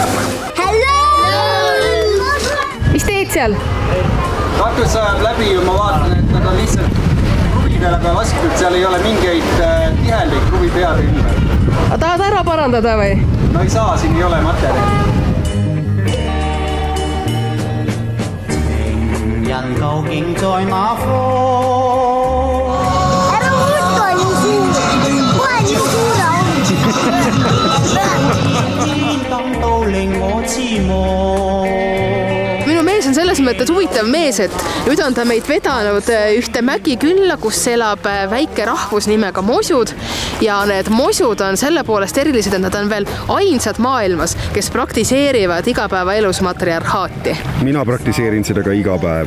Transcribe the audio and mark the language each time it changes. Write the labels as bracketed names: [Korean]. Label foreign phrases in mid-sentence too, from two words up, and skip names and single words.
[Estonian] Hello! Mis teed seal? Katus sajab läbi ja ma vaatan, et nad on lihtsalt kruvi peale lastud, seal ei ole mingeid tihendeid kruvi peade ümber. Tahad ära parandada või? No ei saa, siin ei ole materjali. [Cantonese] 人究竟在哪方？ [Estonian] Ära muuta nii suur. Kohe nii suur on. [Cantonese] 等到令我痴望。 [Estonian] Minu mees on selles mõttes huvitav mees, et nüüd on ta meid vedanud ühte mägikülla, kus elab väike rahvus nimega mosud ja need mosud on selle poolest erilised, et nad on veel ainsad maailmas, kes praktiseerivad igapäevaelus matriarhaati. Mina praktiseerin seda ka iga päev.